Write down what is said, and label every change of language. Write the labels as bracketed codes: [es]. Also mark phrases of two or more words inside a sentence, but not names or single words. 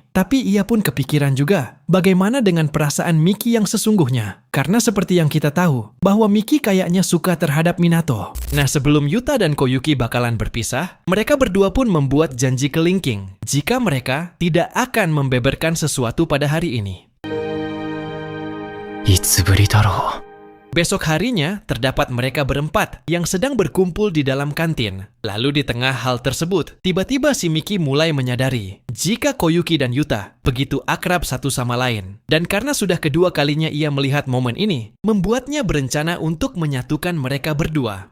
[id] Tapi ia pun kepikiran juga bagaimana dengan perasaan Miki yang sesungguhnya. Karena seperti yang kita tahu bahwa Miki kayaknya suka terhadap Minato. Nah, sebelum Yuta dan Koyuki bakalan berpisah, mereka berdua pun membuat janji kelingking jika mereka tidak akan membeberkan sesuatu pada hari ini. [ja] いつぶりだろう。 [id] Besok harinya, terdapat mereka berempat yang sedang berkumpul di dalam kantin. Lalu di tengah hal tersebut, tiba-tiba si Miki mulai menyadari jika Koyuki dan Yuta begitu akrab satu sama lain. Dan karena sudah kedua kalinya ia melihat momen ini, membuatnya berencana untuk menyatukan mereka berdua.